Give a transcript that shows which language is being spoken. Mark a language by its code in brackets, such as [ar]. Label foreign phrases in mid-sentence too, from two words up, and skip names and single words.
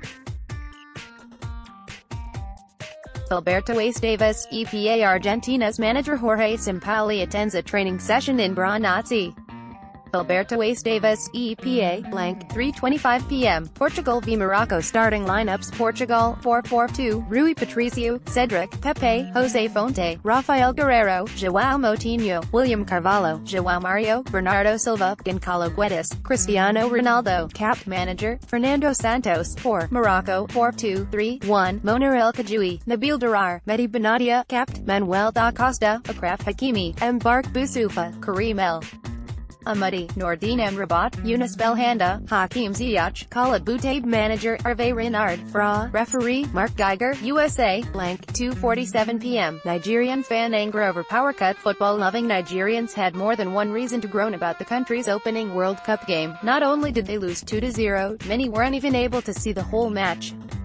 [en] Alberto Davis, EPA. Argentina's manager Jorge Sampaoli attends a training session in Brno. Alberto Davis, EPA, blank, 3:25 p.m. Portugal v Morocco. Starting lineups: Portugal, 4-4-2, Rui Patricio, Cedric, Pepe, Jose Fonte, Rafael Guerreiro, João Moutinho, William Carvalho, João Mario, Bernardo Silva, Gonçalo Guedes, Cristiano Ronaldo. Cap manager, Fernando Santos. For Morocco, 4-2-3-1, Moner El Khajoui, Nabil Dirar, Mehdi Benatia. Capt. Manuel da Costa, Achraf Hakimi, Mbark Boussoufa, Karim El Amadi, Nordine Amrabat, Yunus Belhanda, Hakim Ziyech, Khalid Boutaib. Manager, Hervé Renard. Fra. Referee, Mark Geiger, USA, blank, 2:47 p.m. Nigerian fan anger over power cut. Football-loving Nigerians had more than one reason to groan about the country's opening World Cup game. Not only did they lose 2-0, many weren't even able to see the whole match.